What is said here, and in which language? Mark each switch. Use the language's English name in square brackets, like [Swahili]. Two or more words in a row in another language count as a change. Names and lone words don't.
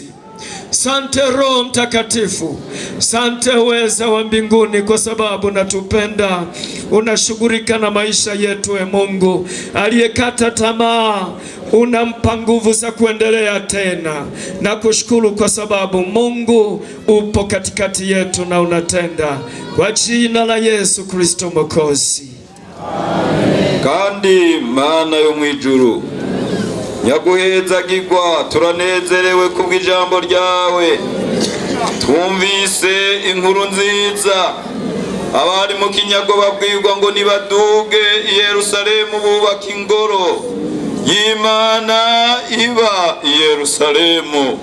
[Swahili] Sante Roho Mtakatifu, sante uweza wa mbinguni kwa sababu natupenda, unashughulika na maisha yetu. E Mungu aliyekata tamaa, unampa nguvu za kuendelea tena. Na kushukuru kwa sababu Mungu upo katikati yetu na unatenda, kwa jina la Yesu Kristo Mwokozi. [Rundi] Kandi Mana yo mwijuru nyaguhezagirwa, turanezerewe kubw'ijambo ryawe. Twumvise inkuru nziza, abari mu kinyago babwirwa ngo nibaduge i Yerusalemu bubaka ingoro y'Imana iba i Yerusalemu.